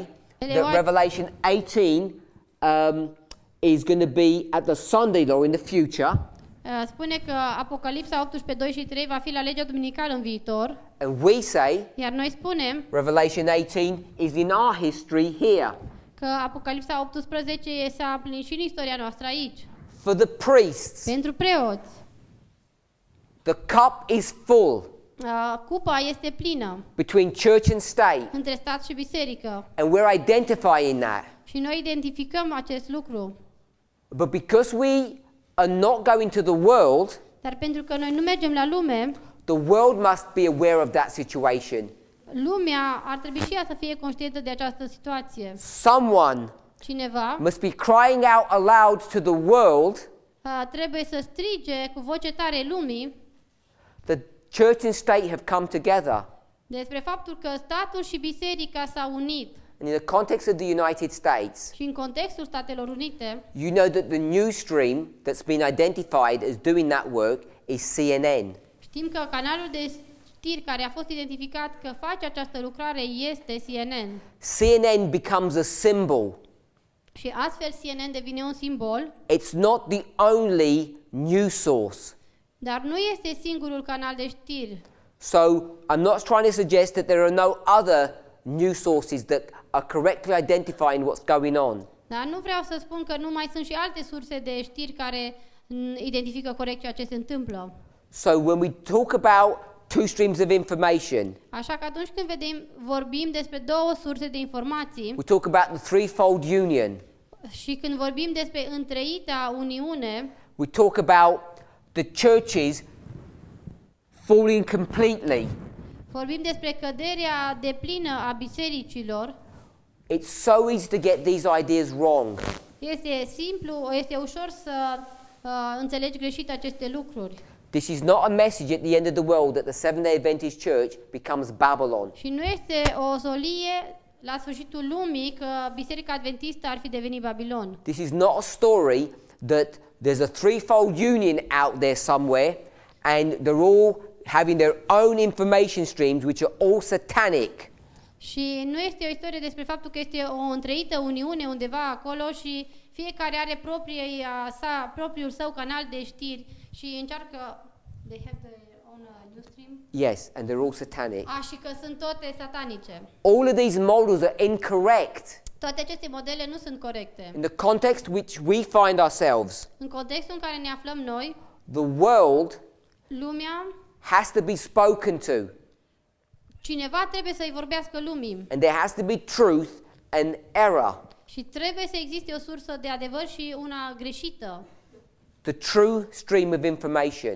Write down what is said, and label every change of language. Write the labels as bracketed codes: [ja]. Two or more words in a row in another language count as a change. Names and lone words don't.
[en] Ellen that White- Revelation 18 is going to be at the Sunday law in the future, [ro] spune că Apocalipsa 18, 2 și 3 va fi la legea duminicală în viitor, [en] and we say [ro] iar noi spunem [en] Revelation 18 is in our history here. [ro] că Apocalipsa 18 s-a împlinit și în istoria noastră aici. [en] For the priests, [ro] Pentru preoți, [en] the cup is full. [ro] Cupa este plină [en] between church and state, [ro] între stat și biserică. [en] and we're identifying that. [ro] Și noi identificăm acest lucru. [en] But because we are not going to the world, [ro] Dar pentru că noi nu mergem la lume, [en] the world must be aware of that situation. [ro] lumea ar trebui și ea să fie conștientă de această situație. [en] Someone [ro] Cineva [en] must be crying out aloud to the world [ro] trebuie să strige cu voce tare lumii [en] that church and state have come together. [ro] despre faptul că statul și biserica s-au unit. [en] And in the context of the United States, [ro] Și în contextul Statelor Unite, [en] you know that the news stream that's been identified as doing that work is CNN. [ro] știm că canalul de știri care a fost identificat că face această lucrare este CNN. [en] CNN becomes a symbol. [ro] Și astfel CNN devine un simbol, [en] It's not the only news source. [ro] dar nu este singurul canal de știri. [en] So I'm not trying to suggest that there are no other news sources that are correctly identifying what's going on. [ro] Dar nu vreau să spun că nu mai sunt și alte surse de știri care identifică corect ceea ce se întâmplă. [en] So when we talk about two streams of information, [ro] Așa că atunci când vorbim despre două surse de informații [en] we talk about the threefold union. [ro] și când vorbim despre întreita uniune, [en] We talk about the churches falling completely. [ro] vorbim despre căderea deplină a bisericilor. [en] It's so easy to get these ideas wrong. [ro] Este simplu, este ușor să înțelegi greșit aceste lucruri. [en] This is not a message at the end of the world that the Seventh-day Adventist Church becomes Babylon. [ro] Și nu este o solie la sfârșitul lumii că Biserica Adventistă ar fi devenit Babilon. [en] This is not a story that there's a threefold union out there somewhere and they're all having their own information streams which are all satanic. [ro] Și nu este o istorie despre faptul că este o întreită uniune undeva acolo și fiecare are propriul său canal de știri și încearcă [en] they have their own news stream. Yes, and they're all satanic. [ro] Și că sunt toate satanice. [en] All of these models are incorrect [ro] Toate aceste modele nu sunt corecte. [en] in the context which we find ourselves. [ro] În contextul în care ne aflăm noi, [en] The world [ro] lumea, [en] has to be spoken to, [ro] cineva trebuie să-i vorbească lumii [en] and there has to be truth and error. [ro] și trebuie să existe o sursă de adevăr și una greșită. [en] The true stream of information